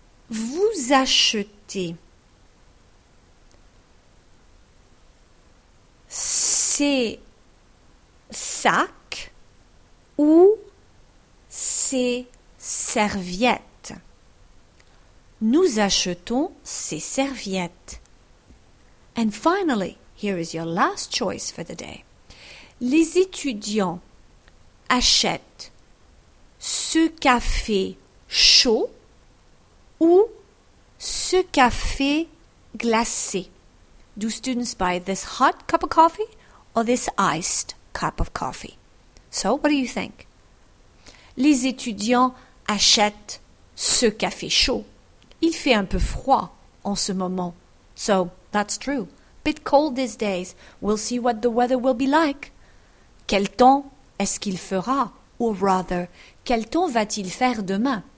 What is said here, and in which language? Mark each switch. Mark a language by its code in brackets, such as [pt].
[fr] Vous achetez ces sacs ou ces serviettes. Nous achetons ces serviettes. [en] And finally, here is your last choice for the day. [fr] Les étudiants achètent ce café chaud ou ce café glacé. [en] Do students buy this hot cup of coffee or this iced cup of coffee? So, what do you think? [fr] Les étudiants achètent ce café chaud. Il fait un peu froid en ce moment. [en] So, that's true. Bit cold these days. We'll see what the weather will be like. [fr] Quel temps est-ce qu'il fera? [en] Or rather, [fr] quel temps va-t-il faire demain?